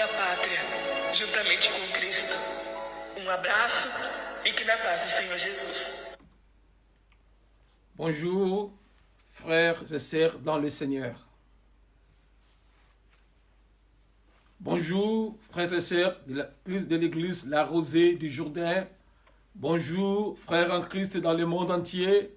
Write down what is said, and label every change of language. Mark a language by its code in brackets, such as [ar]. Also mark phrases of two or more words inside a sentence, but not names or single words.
[pt] pátria, juntamente com Cristo. Abraço e que na paz do Senhor Jesus. [fr] Bonjour, frères et sœurs dans le Seigneur. Bonjour, frères et sœurs de l'église La Rosée du Jourdain. Bonjour, frères en Christ dans le monde entier.